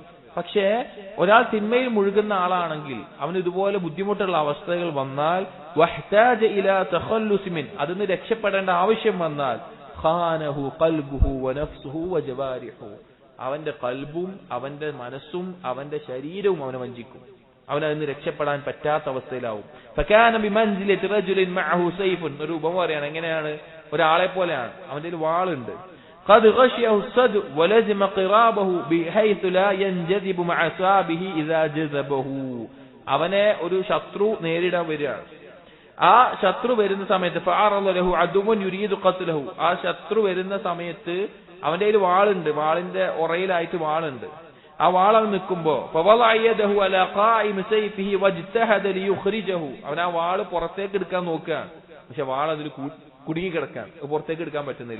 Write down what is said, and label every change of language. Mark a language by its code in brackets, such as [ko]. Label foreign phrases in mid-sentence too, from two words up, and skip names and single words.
[ml] പക്ഷേ ഒരാൾ തിന്മയിൽ മുഴുകുന്ന ആളാണെങ്കിൽ അവന് ഇതുപോലെ ബുദ്ധിമുട്ടുള്ള അവസ്ഥകൾ വന്നാൽ [ar] واحتاج إلى التخلص من, [ml] അതിന് രക്ഷപ്പെടേണ്ട ആവശ്യം വന്നാൽ [ar] خانه قلبه ونفسه وجوارحه, [ml] അവന്റെ ഖൽബും അവന്റെ മനസ്സും അവന്റെ ശരീരവും അവനെ വഞ്ചിക്കും, അവനതിന് രക്ഷപ്പെടാൻ പറ്റാത്ത അവസ്ഥയിലാവും. [ar] فكان بمنزلة رجل معه سيف, [ml] ഒരു ഉപമ പറയാണ്, എങ്ങനെയാണ്, ഒരാളെ പോലെയാണ്, അവന്റെ കയ്യിൽ വാളുണ്ട്. [ar] قد غشيه الصدع ولزم قرابه بحيث لا ينجذب مع صابه اذا جذبه, [ml] അവനെ ഒരു ശത്രു നേരിടാൻ വരികയാണ്. ആ ശത്രു വരുന്ന സമയത്ത് [ar] فعرض له عدو يريد قتله, [ml] ആ ശത്രു വരുന്ന സമയത്ത് അവന്റെ കയ്യിൽ വാളുണ്ട്, വാളിന്റെ ഉറയിലായിട്ട് വാളുണ്ട്. ആ വാൾ അവൻ നിൽക്കുമ്പോ [ar] فوضع يده على قائم سيفه واجتهد ليخرجه, [ml] അവൻ ആ വാൾ പുറത്തേക്ക് എടുക്കാൻ നോക്കുകയാണ്, പക്ഷെ വാൾ അതിൽ കുടുങ്ങി കിടക്കാൻ, പുറത്തേക്ക് എടുക്കാൻ പറ്റുന്നില്ല.